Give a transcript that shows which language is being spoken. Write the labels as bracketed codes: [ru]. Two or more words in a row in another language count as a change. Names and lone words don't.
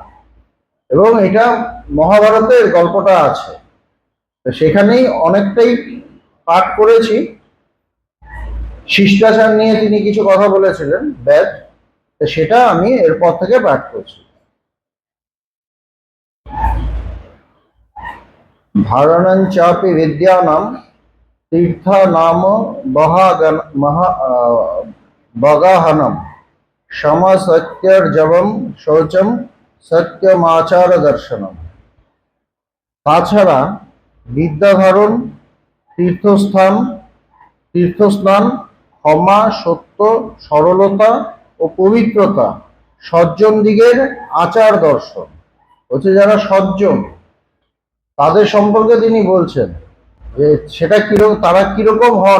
[bn] এবং এটা মহাভারতের গল্পটা আছে, তো সেখানেই অনেকটাই পাঠ করেছি। শিষ্টাচার নিয়ে তিনি কিছু কথা বলেছিলেন ব্যাদ, তো সেটা আমি এরপর থেকে পাঠ করছি। [sa] ধারণং চাপি বিদ্যানাম तीर्थ नाम बगाहनम क्षम सत्यर्जवम शौचम सत्यमाचार दर्शनम। [bn] তাছাড়া বিদ্যা ধারণ, তীর্থস্থান তীর্থস্নান, ক্ষমা, সত্য, সরলতা ও পবিত্রতা সজ্জন দিগের আচার দর্শন। হচ্ছে যারা সজ্জন, তাদের সম্পর্কে তিনি বলছেন যে সেটা কিরকম, তারা কিরকম হন।